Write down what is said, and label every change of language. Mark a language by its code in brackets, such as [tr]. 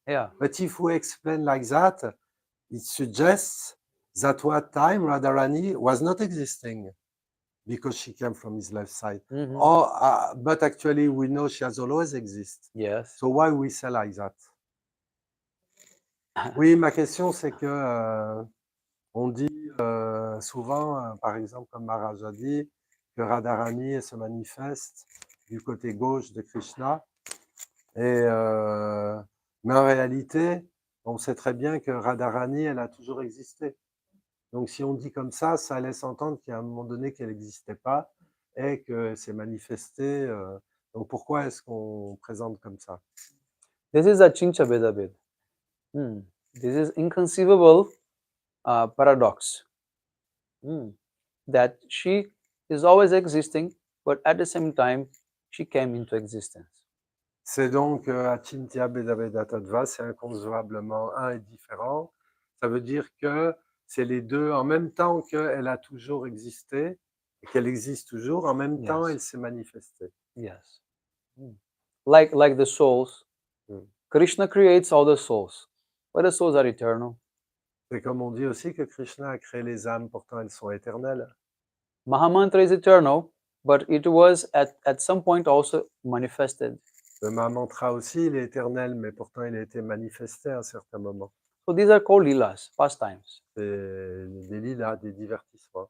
[en] Yeah. But if we explain like that, it suggests that what time Radharani was not existing because she came from his left side. Mhm. But actually, we know she has always existed. Yes. So why we say like that? [fr] Oui, ma question, c'est que on dit souvent, par exemple, comme Maharaj a dit, que Radharani elle se manifeste du côté gauche de Krishna. Mais en réalité, on sait très bien que Radharani, elle a toujours existé. Donc si on dit comme ça laisse entendre qu'à un moment donné qu'elle n'existait pas et qu'elle s'est manifestée. Donc pourquoi est-ce qu'on présente comme ça? [en] This is Achincha Vedabhed. This is inconceivable paradox. That she is always existing, but at the same time, she came into existence. [fr] C'est donc Achintya Bhedabheda Tattva, c'est inconcevablement un et différent. Ça veut dire que c'est les deux en même temps qu'elle a toujours existé, et qu'elle existe toujours, en même temps [en] Yes. [fr] elle s'est manifestée. [en] Yes. Like the souls, Krishna creates all the souls, but the souls are eternal. [fr] C'est comme on dit aussi que Krishna a créé les âmes, pourtant elles sont éternelles. [en] Mahamantra is eternal, but it was at some point also manifested. [fr] Le Mahamantra aussi, il est éternel, mais pourtant il a été manifesté à un certain moment. [en] So these are called lilas, pastimes. [fr] C'est des lilas, des divertissements.